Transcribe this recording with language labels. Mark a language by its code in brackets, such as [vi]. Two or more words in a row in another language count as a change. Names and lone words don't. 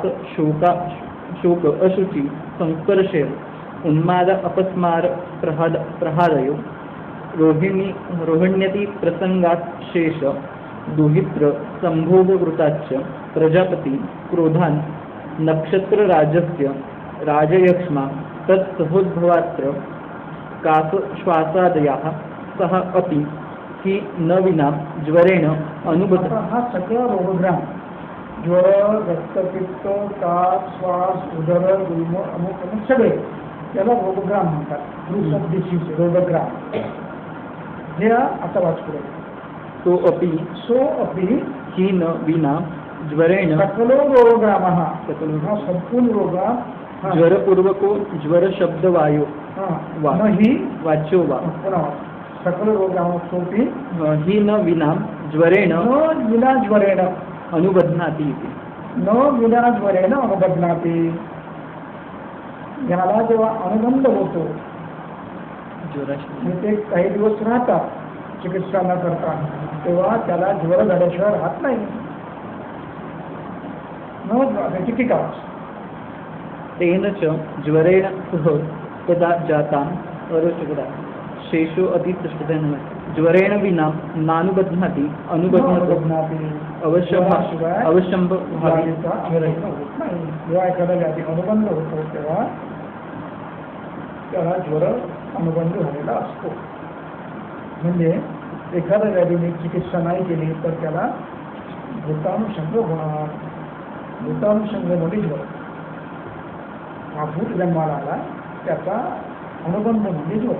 [sa] शोक अशुचि संकर्षे उन्माद अपस्मार प्रहादयो रोहिण्यति प्रसंगात् शेष दुहित्र संभोगवृताच्च प्रजापति क्रोधान् नक्षत्रराजस्य राजयक्ष्मा तत्सहोद्भवात्र कासश्वासादयाः सह अपि ही न विना ज्वरेण अनुबत. [mr] हा सगळा रोगग्राम, ज्वर, रक्तपित्त, कास, श्वास, उदर, गुल्म, अमुक अमुक सगळे त्याला रोगग्राम म्हणतात. [en] groups of diseases, रोगग्राम. [mr] हे आता वाच पुढे. [sa] सो अपि ही न विना ज्वरेण सकलो रोगग्राम. [mr] हा संपूर्ण रोगा [sa] ज्वरपूर्वको ज्वर शब्द वायो ही वाच्यो वा सकल रोगामोपी ही न विना ज्वरेण न विना ज्वरेण अनुबध्नाति इति. न विना ज्वरेण अनुबध्नाति. [mr] याला जेव्हा अनुबंध होतो ज्वराशी ते काही दिवस राहतात चिकित्सा न करता, तेव्हा त्याला ज्वर झाल्याशिवाय राहत नाही. त्याची टीका [sa] तेन च ज्वरेण सह तदा जातां अरोचकदा शेषो अतिपृष्ठतेन ज्वरेण विना नानुबध्नाति अनुबध्नाति अवश्यं भावी. [mr] जेव्हा एखादा व्याधी अनुबंध होतो तेव्हा त्याला ज्वर अनुबंध झालेला असतो. म्हणजे एखाद्या व्याधीने चिकित्सा नाही केली तर त्याला भूतानुषंग होणार. भूतानुषंगमध्ये ज्वर हा भूत जन्माला आला, त्याचा अनुबंध म्हणजे ज्वर.